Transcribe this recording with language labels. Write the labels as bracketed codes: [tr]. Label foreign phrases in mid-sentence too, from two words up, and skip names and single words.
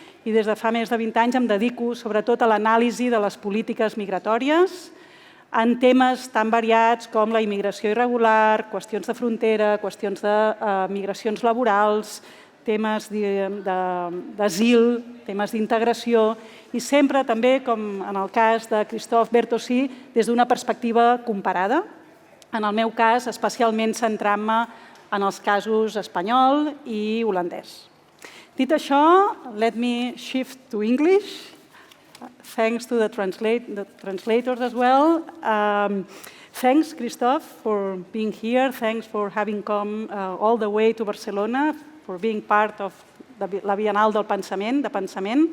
[ca] i des de fa més de 20 anys em dedico sobretot a l'anàlisi de les polítiques migratòries en temes tan variats com la immigració irregular, qüestions de frontera, qüestions de migracions laborals, temes d'asil, temes d'integració i sempre també, com en el cas de Christophe, Bertossi, des d'una perspectiva comparada. En el meu cas, especialment centrant-me en els casos espanyol i holandès. Dit això, [en] let me shift to English. Thanks to the translators as well. Thanks, Christophe, for being here. Thanks for having come all the way to Barcelona, for being part of la Biennal del Pensament, de Pensament.